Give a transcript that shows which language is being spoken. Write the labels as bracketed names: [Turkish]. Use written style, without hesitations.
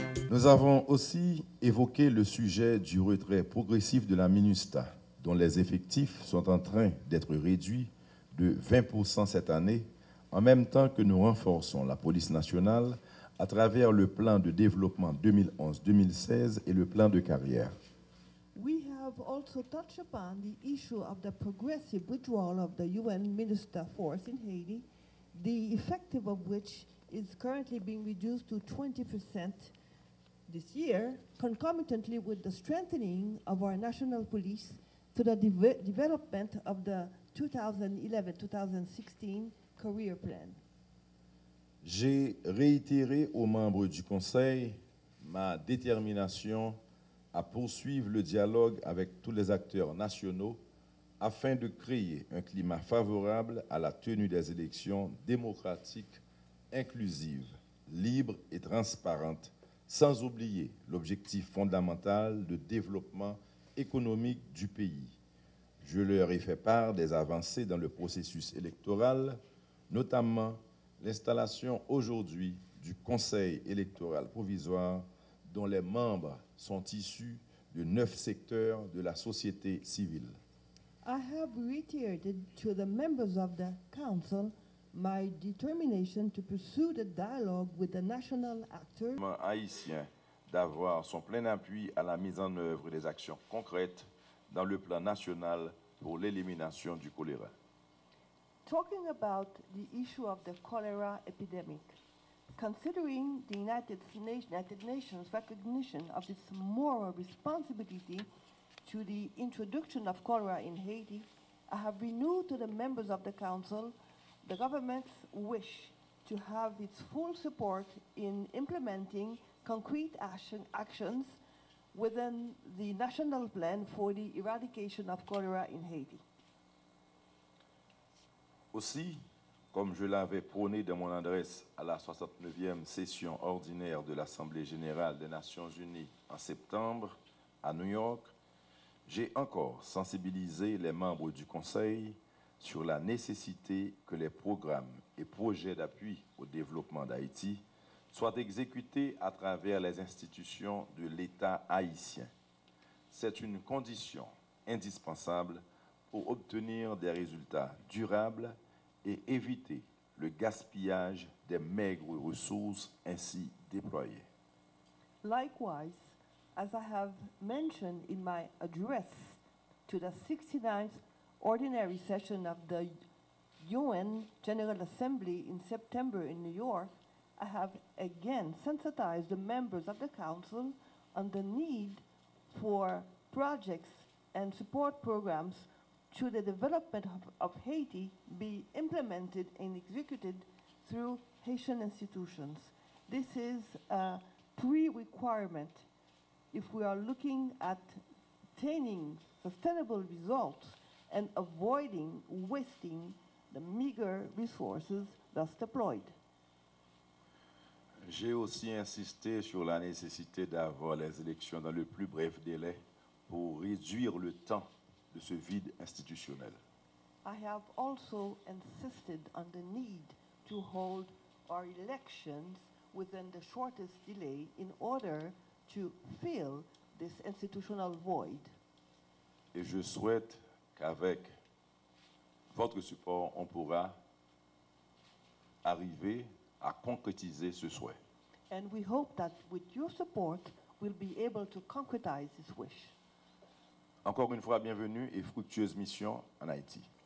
[French] Nous avons aussi évoqué le sujet du retrait progressif de la Minustah, dont les effectifs sont en train d'être réduits de 20% cette année, en même temps que nous renforçons la police nationale à travers le plan de développement 2011-2016 et le plan de carrière. [English] We have also touched upon the issue of the progressive withdrawal of the UN Minustah force in Haiti, the effective of which is currently being reduced to 20% this year, concomitantly with the strengthening of our national police to the development of the 2011-2016 career plan. [French] J'ai réitéré aux membres du Conseil ma détermination à poursuivre le dialogue avec tous les acteurs nationaux afin de créer un climat favorable à la tenue des élections démocratiques, inclusives, libres et transparentes, sans oublier l'objectif fondamental de développement économique du pays. Je leur ai fait part des avancées dans le processus électoral, notamment l'installation aujourd'hui du Conseil électoral provisoire dont les membres sont issus de 9 secteurs de la société civile. [English] I have reiterated to the members of the Council my determination to pursue the dialogue with the national actors. [French] Haïtien d'avoir son plein appui à la mise en œuvre des actions concrètes dans le plan national pour l'élimination du choléra. [English] Talking about the issue of the cholera epidemic, considering the United Nations recognition of its moral responsibility to the introduction of cholera in Haiti, I have renewed to the members of the Council the government's wish to have its full support in implementing concrete actions within the national plan for the eradication of cholera in Haiti. [French] Aussi, comme je l'avais prôné dans mon adresse à la 69e session ordinaire de l'Assemblée générale des Nations unies en septembre à New York, j'ai encore sensibilisé les membres du Conseil sur la nécessité que les programmes et projets d'appui au développement d'Haïti soient exécutés à travers les institutions de l'État haïtien. C'est une condition indispensable pour obtenir des résultats durables et éviter le gaspillage des maigres ressources ainsi déployées. [English] Likewise, as I have mentioned in my address to the 69th Ordinary Session of the UN General Assembly in September in New York, I have again sensitized the members of the Council on the need for projects and support programs to the development of Haiti be implemented and executed through Haitian institutions. This is a pre-requirement if we are looking at attaining sustainable results and avoiding wasting the meager resources thus deployed. [French] J'ai aussi insisté sur la nécessité d'avoir les élections dans le plus bref délai pour réduire le temps de ce vide institutionnel. [English] I have also insisted on the need to hold our elections within the shortest delay in order to fill this institutional void. [French] Et je souhaite qu'avec votre support, on pourra arriver à concrétiser ce souhait. [English] And we hope that with your support, we'll be able to concretize this wish. [French] Encore une fois, bienvenue et fructueuse mission en Haïti.